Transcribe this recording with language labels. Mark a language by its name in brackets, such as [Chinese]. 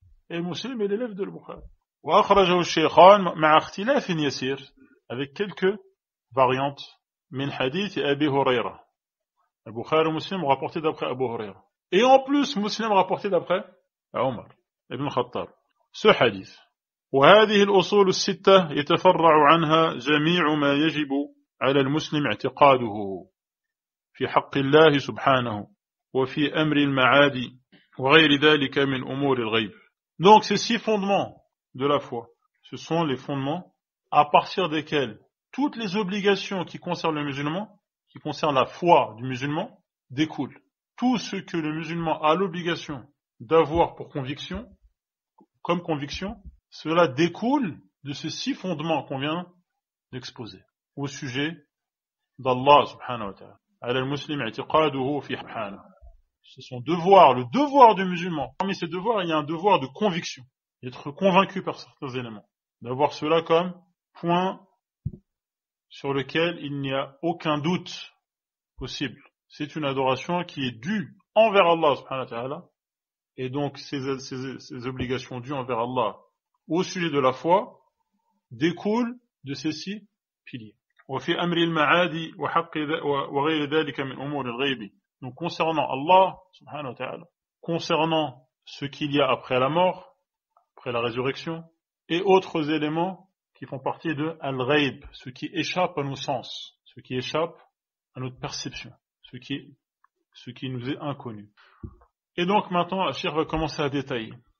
[French] Et Muslim est l'élève de Al-Bukhari. Ou [Arabic] akhrajahu al-shaykhan ma'a ikhtilafin yasir, [French] avec quelques variantes. [Arabic] Min hadith Abi Huraira. [French] Al-Bukhari et Muslim ont rapporté d'après Abu Huraira. Et en plus, Muslim rapporté d'après Omar ibn Khattab. Ce hadith. [Arabic] وهذه الأصول الستة يتفرع عنها جميع ما يجب على المسلم اعتقاده في حق الله سبحانه وفي أمر المعاد وغير ذلك من أمور الغيب. [French] Donc ces 6 fondements de la foi, ce sont les fondements à partir desquels toutes les obligations qui concernent le musulman, qui concernent la foi du musulman, découlent. Tout ce que le musulman a l'obligation d'avoir pour conviction, comme conviction, cela découle de ces 6 fondements qu'on vient d'exposer au sujet d'Allah subhanahu wa ta'ala. [Arabic] Ala al-muslim i'tiqaduhu fi subhanahu. [French] C'est son devoir, le devoir du musulman. Parmi ces devoirs, il y a un devoir de conviction, d'être convaincu par certains éléments, d'avoir cela comme point sur lequel il n'y a aucun doute possible. C'est une adoration qui est due envers Allah subhanahu wa ta'ala, et donc ces obligations dues envers Allah au sujet de la foi découlent de ces 6 piliers. [Arabic] وفي أمر المعاد وغير ذلك من أمور الغيب. [French] Donc concernant Allah subhanahu wa ta'ala, concernant ce qu'il y a après la mort, après la résurrection, et autres éléments qui font partie de al-ghaib, ce qui échappe à nos sens, ce qui échappe à notre perception, ce qui nous est inconnu. Et donc maintenant, le cheikh va commencer à détailler.